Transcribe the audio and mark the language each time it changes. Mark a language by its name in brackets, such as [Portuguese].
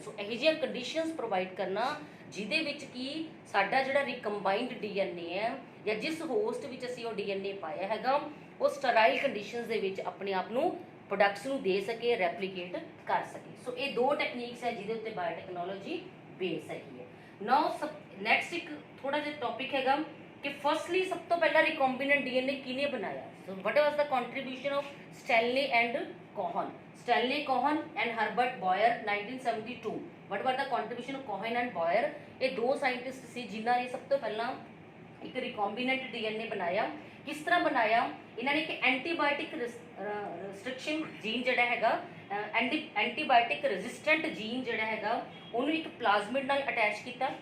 [Punjabi] ਸੋ ਇਹੋ ਜਿਹੀਆਂ conditions provide ਕਰਨਾ ਜਿਹਦੇ ਵਿੱਚ ਕੀ ਸਾਡਾ ਜਿਹੜਾ ਰਿਕੰਬਾਈਨਡ ਡੀਐਨਏ ਹੈ ਜਾਂ ਜਿਸ ਹੋਸਟ ਵਿੱਚ ਅਸੀਂ ਉਹ ਡੀਐਨਏ ਪਾਇਆ ਹੈਗਾ ਉਹ ਸਟਰਾਈਲ ਕੰਡੀਸ਼ਨਸ ਦੇ ਵਿੱਚ ਆਪਣੇ ਆਪ ਨੂੰ ਪ੍ਰੋਡਕਟਸ ਨੂੰ ਦੇ ਸਕੇ, ਰੈਪਲੀਕੇਟ ਕਰ ਸਕੇ। ਸੋ ਇਹ ਦੋ ਟੈਕਨੀਕਸ ਹੈ ਜਿਹਦੇ ਉੱਤੇ ਬਾਇਓਟੈਕਨੋਲੋਜੀ ਬੇਸ ਹੈਗੀ ਹੈ। [English] now next [Punjabi] ਇੱਕ ਥੋੜਾ ਜਿਹਾ ਟੌਪਿਕ ਹੈਗਾ ਕਿ ਫਰਸਟਲੀ ਸਭ ਤੋਂ ਪਹਿਲਾਂ ਰਿਕੰਬਾਈਨਡ ਡੀਐਨਏ ਕਿਹਨੇ ਬਣਾਇਆ? [English] So what was the contribution of Stanley and Cohen? Stanley Cohen and Herbert Boyer 1972। What were the contribution of Cohen and Boyer? [Punjabi] ਇਹ ਦੋ ਸਾਇੰਟਿਸਟ ਸੀ ਜਿਨ੍ਹਾਂ ਨੇ ਸਭ ਤੋਂ ਪਹਿਲਾਂ ਇੱਕ ਰਿਕੰਬਾਈਨਡ ਡੀਐਨਏ ਬਣਾਇਆ। ਕਿਸ ਤਰ੍ਹਾਂ ਬਣਾਇਆ? ਇਹਨਾਂ ਨੇ ਇੱਕ ਐਂਟੀਬਾਇਓਟਿਕ ਰਿਸਟ੍ਰਿਕਸ਼ਨ ਜੀਨ ਜਿਹੜਾ ਹੈਗਾ, ਐਂਟੀਬਾਇਓਟਿਕ ਰੈਜ਼ਿਸਟੈਂਟ ਜੀਨ ਜਿਹੜਾ ਹੈਗਾ ਉਹਨੂੰ ਇੱਕ ਪਲਾਜ਼ਮਿਡ ਨਾਲ ਅਟੈਚ ਕੀਤਾ।